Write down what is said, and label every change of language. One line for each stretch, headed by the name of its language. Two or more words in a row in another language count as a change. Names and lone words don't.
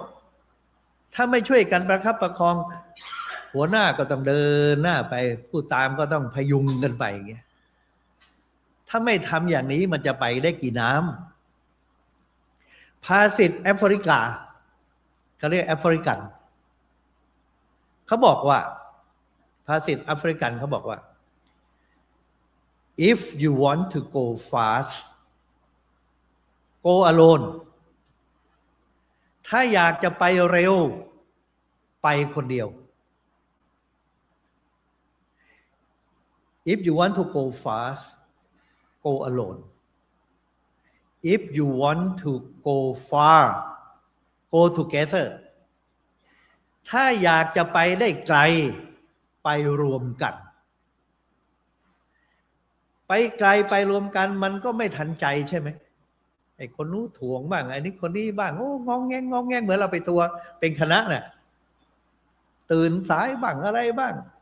Thai: ถ้าไม่ช่วยกันประคับประคองหัวหน้าก็ต้องเดินหน้าไปผู้ตามก็ต้องพยุงกันไปอย่างเงี้ยถ้าไม่ทำอย่างนี้มันจะไปได้กี่น้ำภาษิตแอฟริกาเขาเรียกแอฟริกันเขาบอกว่าภาษิตแอฟริกันเขาบอกว่า
English: if you want to go fast go alone
Thai: ถ้าอยากจะไปเร็วไปคนเดียว
English: if you want to go fast go alone if you want to go far go together
Thai: ถ้าอยากจะไปได้ไกลไปรวมกัน ไปไกลไปรวมกันมันก็ไม่ทันใจใช่ไหมไอ้คนนู้นถ่วงบ้างไอ้นี่คนนี้บ้างโอ้งองแงงงองแงงเหมือนเราไปตัวเป็นคณะน่ะตื่นสายบ้างอะไรบ้าง